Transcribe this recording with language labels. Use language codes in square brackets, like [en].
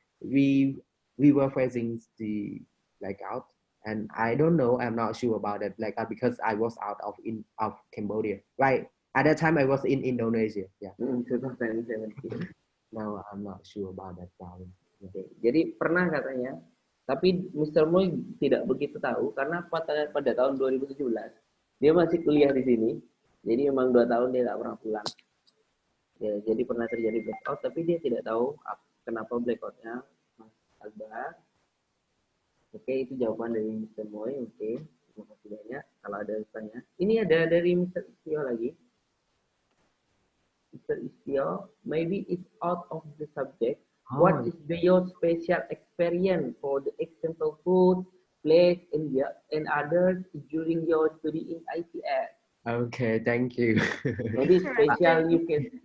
[en] We were facing the blackout, and I don't know. I'm not sure about that blackout because I was out of Cambodia. Right at that time, I was in Indonesia. Yeah. 2017. Now I'm not sure about that problem. Yeah. [id] Okay. Jadi pernah katanya, tapi Mr. Moy tidak begitu tahu karena pada tahun 2017 dia masih kuliah di sini. Jadi memang 2 tahun dia nggak pernah pulang. Ya, jadi pernah terjadi blackout, tapi dia tidak tahu kenapa blackoutnya, Mas Akbar. Oke, itu jawaban dari Mr. Moy. Oke, terima kasih banyak. Kalau ada tanya, ini ada dari Mr. Istio lagi. Mr. [en] Istio, maybe it's out of the subject. What is your special experience for the example food, place, and others during your study in ITS? Okay, thank you. Maybe special you can